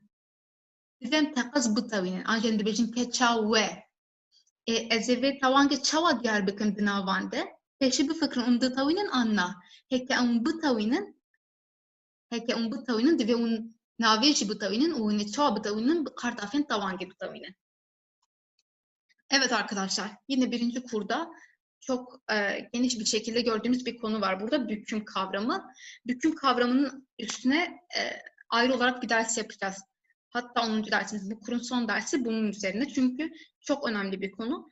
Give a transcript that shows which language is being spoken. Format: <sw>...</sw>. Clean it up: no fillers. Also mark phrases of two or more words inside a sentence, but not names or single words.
<ku>Divem teqez bitewînin. Anjen dibêjin keça we. Ez ê vê tewangê çawa diyar bikin di navan de? Pêşî bifikirin û ditewînin an na. Heke em bitewînin divê hûn navê jî bitewînin û hûn ê çawa bitewînin bi kartafên tewangê bitewînin.</ku> <tr>Evet arkadaşlar, yine birinci kurda çok geniş bir şekilde gördüğümüz bir konu var burada. Büküm kavramı. Büküm kavramının üstüne ayrı olarak bir ders yapacağız. Hatta 10. dersimiz, bu kurun son dersi bunun üzerine. Çünkü çok önemli bir konu.</tr>